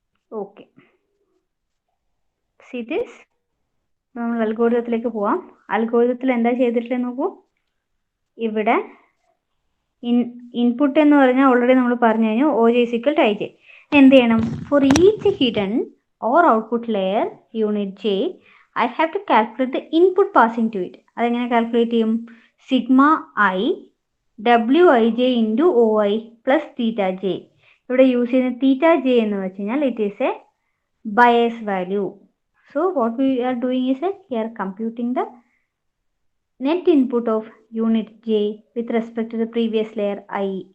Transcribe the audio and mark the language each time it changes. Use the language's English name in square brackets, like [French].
[Malayalam] Okay, [English] See this. [Malayalam] നമ്മൾ അൽഗോരിതത്തിലേക്ക് പോവാം. അൽഗോരിതത്തിൽ എന്താ ചെയ്തിട്ടുള്ളത് നോക്കൂ. ഇവിടെ ഇൻപുട്ട് എന്ന് പറഞ്ഞാൽ ഓൾറെഡി നമ്മൾ പറഞ്ഞു കഴിഞ്ഞു, [English] OJ is equal to IJ. [Malayalam] എന്ത് ചെയ്യണം, [English] For each hidden or output layer unit J I have to calculate the input passing to it. [Malayalam] അതെങ്ങനെ കാൽക്കുലേറ്റ് ചെയ്യും, [English] Sigma I WIJ into OI plus theta J. [Malayalam] ഇവിടെ use ചെയ്യുന്ന തീറ്റ J എന്ന് വെച്ച് കഴിഞ്ഞാൽ [English] It is a bias value. So what we are doing is that we are computing the net input of unit J with respect to the previous layer I.